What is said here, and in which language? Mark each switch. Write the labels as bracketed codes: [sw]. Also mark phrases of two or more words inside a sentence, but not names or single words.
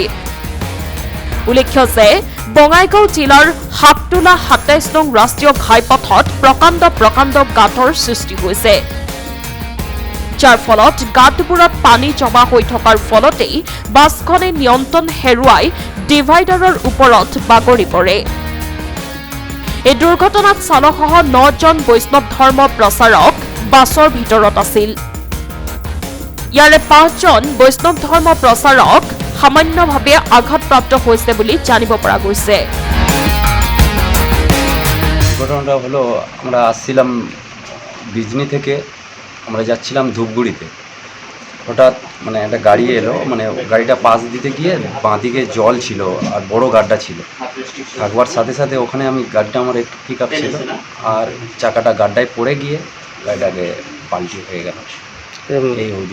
[as] উল্লেখ্য যে বঙাইগাঁও জিলাৰ হাটতোলা ২৭ নং ৰাষ্ট্ৰীয় ঘাইপথত প্ৰকাণ্ড গাঁতৰ সৃষ্টি হৈছে, যাৰ ফলত গাঁতবোৰত পানী জমা হৈ থকাৰ ফলতেই বাছখনে নিয়ন্ত্ৰণ হেৰুৱাই ডিভাইডাৰৰ ওপৰত বাগৰি পৰে। এই দুৰ্ঘটনাত চালকসহ ৯জন বৈষ্ণৱ ধৰ্ম প্ৰচাৰক বাছৰ ভিতৰত আছিল। ইয়াৰে ৫জন বৈষ্ণৱ ধৰ্ম প্ৰচাৰক সামান্যভাৱে আঘাতপ্ৰাপ্ত হৈছে বুলি জানিব পৰা গৈছে। [bn] ঘটনাটা হলো আমরা আসছিলাম বিজনি থেকে, আমরা যাচ্ছিলাম ধূপগুড়িতে। হঠাৎ মানে একটা গাড়ি এলো, মানে গাড়িটা পাশ দিতে গিয়ে বাঁদিকে জল ছিল আর বড় গাড্ডা ছিল। থাকবার সাথে সাথে ওখানে আমি গাড়িটা আমার একটু [en] pick up [bn] ছিল আর চাকাটা গাড্ডায় পড়ে গিয়ে গাড়িটাকে পাল্টি হয়ে গেল এই অবধি।